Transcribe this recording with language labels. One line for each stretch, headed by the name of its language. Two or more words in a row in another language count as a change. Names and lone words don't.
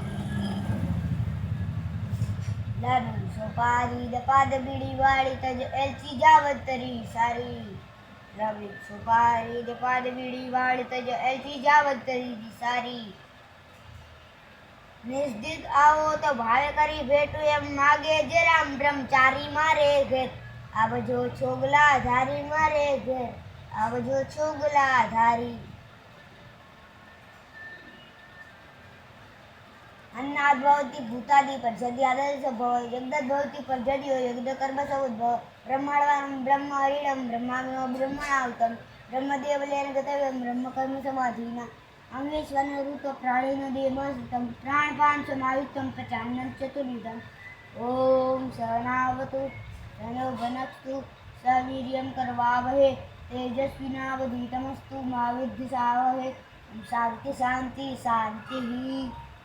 Gujarati: લાડુ સોપારી દપાદ બીડી વાળી તજ એલચી જાવતરી સારી, લાડુ સોપારી દપાદ બીડી વાળી તજ એલચી જાવતરી સારી, નિર્દિત આવો તો ભાવે કરી ભેટું એમ માગે જે રામ બ્રહ્મચારી, મારે ઘેર આવજો છોગલા ધારી, મારે ઘેર આવજો છોગલા ધારી,
Sanskrit: अन्नाद भवति भूतादि पर्जन्य आदर्श भव यज्ञ भवति पर्जन्यो यज्ञ कर्म समुद्भव ब्रह्माण्डं ब्रह्म हरिणं ब्रह्माग्नो ब्रह्मणाहुतं ब्रह्मदेवलेन गतव्यं ब्रह्म कर्म समाधिना अंगेश्वरन रूप प्राणेन देवसुतं प्राणपान समायुक्तं प्रचान्नं चतुर्विधम् ओम सहनावतु सहनौ भुनक्तु सवीर्यं करवावहे तेजस्विनावधीतमस्तु मा विद्विषावहे शांति शांति शांति।